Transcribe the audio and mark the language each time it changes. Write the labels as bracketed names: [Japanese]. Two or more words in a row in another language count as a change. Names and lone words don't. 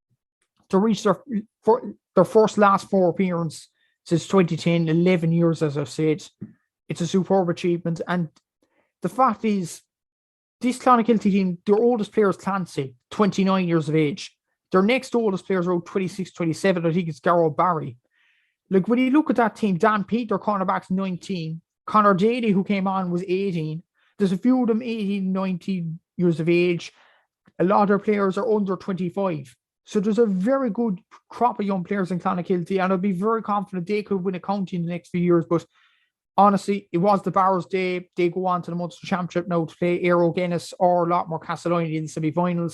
[English] To reach their first last 4 appearance since 2010, 11 years, as I've said. It's a superb achievement. And the fact is, this Clonakilty team, their oldest player is Clancy, 29 years of age. Their next oldest player is around 26, 27. I think it's Garrow Barry. Like, when you look at that team, Dan Peat, their cornerback's 19. Conor Daly, who came on, was 18. There's a few of them 18, 19 years of age. A lot of their players are under 25. So there's a very good crop of young players in Clonakilty, and I'd be very confident they could win a county in the next few years. But honestly, it was the Barrows' day. They go on to the Munster Championship now to play Aero Guinness or Loughmore-Castleiney in the semi-finals.